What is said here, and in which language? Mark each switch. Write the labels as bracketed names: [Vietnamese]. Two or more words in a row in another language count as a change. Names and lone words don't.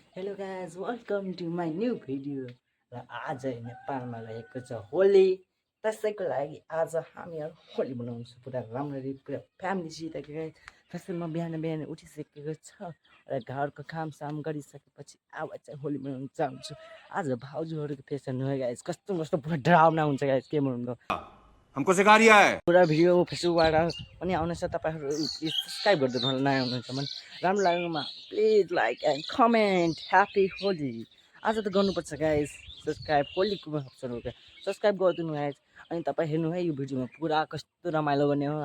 [English] Hello guys welcome to my new video. [Nepali] र आज नेपालमा रहेको छ होली, त्यसैको लागि आज हामीहरू होली मनाउँछ पुरा राम्ररी, पुरा फ्यामिलीसित। त्यसै म बिहान उठिसकेको छ र घरको कामसाम गरिसकेपछि अब चाहिँ होली मनाउन जान्छु। आज भाउजूहरूको फेसन हो गाइज, कस्तो कस्तो पुरा डराउना हुन्छ गाइज, के भन्नु [Hindi] हमको सिखा रिया है। [Nepali] पुरा भिडियो फेसबुकबाट पनि आउनेछ। तपाईँहरू [English] please subscribe [Nepali] गरिदिनु होला नयाँ हुनुहुन्छ भने। राम्रो लाग्नुमा [English] please like and comment. Happy Holi. [Nepali] आज त गर्नुपर्छ [English] guys subscribe, [Nepali] होलीको अप्सन हो क्या, सब्सक्राइब गरिदिनु गाइज। अनि तपाईँ हेर्नु है यो भिडियोमा पुरा कस्तो रमाइलो गर्ने हो।